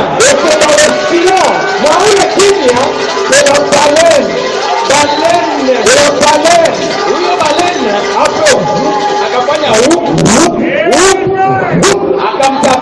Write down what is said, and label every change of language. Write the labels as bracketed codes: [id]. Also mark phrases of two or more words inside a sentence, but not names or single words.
[fr] Et c'est dans le silence, [sw] na ule kimya, [fr] c'est la baleine. [sw] Baleine. [fr] Et la baleine, [sw] huyo baleine [fr] après, [sw] akafanya akam